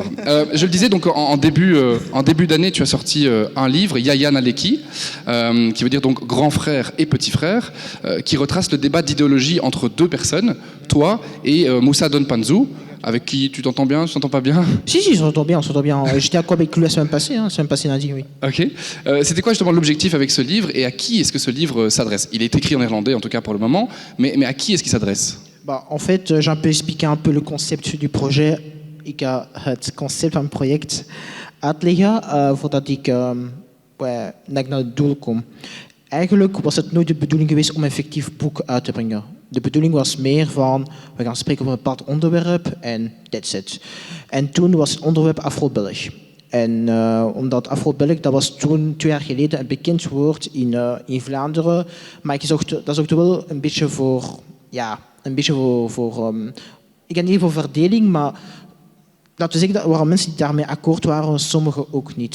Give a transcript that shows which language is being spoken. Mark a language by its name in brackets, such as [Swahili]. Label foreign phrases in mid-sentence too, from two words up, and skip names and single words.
[French] Je le disais, donc en début d'année, tu as sorti un livre, Yaya Naleki, qui veut dire donc grand frère et petit frère, qui retrace le débat d'idéologie entre deux personnes, toi et Moussa Donpanzou, avec qui tu t'entends bien, tu t'entends pas bien? Si, si, on s'entend bien, on s'entend bien. J'étais à quoi avec lui la semaine passée, lundi, oui. Ok. C'était quoi justement l'objectif avec ce livre et à qui est-ce que ce livre s'adresse? Il est écrit en néerlandais en tout cas pour le moment, mais à qui est-ce qu'il s'adresse? Bah, en fait, j'ai un peu expliqué un peu le concept du projet. [Dutch] Ik ga het concept van het project uitleggen voordat ik naar het doel kom. Eigenlijk was het nooit de bedoeling geweest om een fictief boek uit te brengen. De bedoeling was meer van, we gaan spreken over een bepaald onderwerp en [English] that's it. [Dutch] En toen was het onderwerp Afro-Belg. En omdat Afro-Belg, dat was toen 2 jaar geleden een bekend woord in Vlaanderen. Maar ik zocht, dat zorgde wel een beetje voor, ja, ik ga niet voor verdeling, maar laten we zeggen, er waren mensen die daarmee akkoord waren, sommigen ook niet.